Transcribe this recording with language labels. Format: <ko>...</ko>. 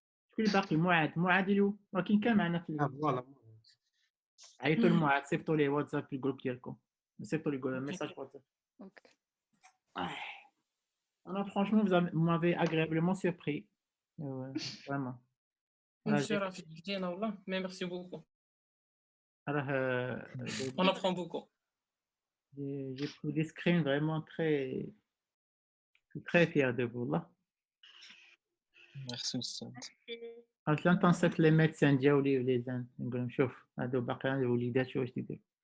<ar>شكون اللي باقي؟ معاذ اللي هو ولكن كان معنا في فوالا. عيطوا لمعاذ، صيفطوا ليه واتساب في الجروب ديالكم، صيفطوا ليه ميساج واتساب.</ar> <fr>Alors, franchement, vous m'avez agréablement surpris. Vraiment. Monsieur Rafik, mais merci beaucoup. Alors, On apprend beaucoup. J'ai pris des screens vraiment très fier de vous là. Merci Ustad.</fr> <ar>اصلا تنصت لي ميدسان ديالي وليزان نقول لهم شوف هادو باقيين الوليدات شو واش يديروا.</ar>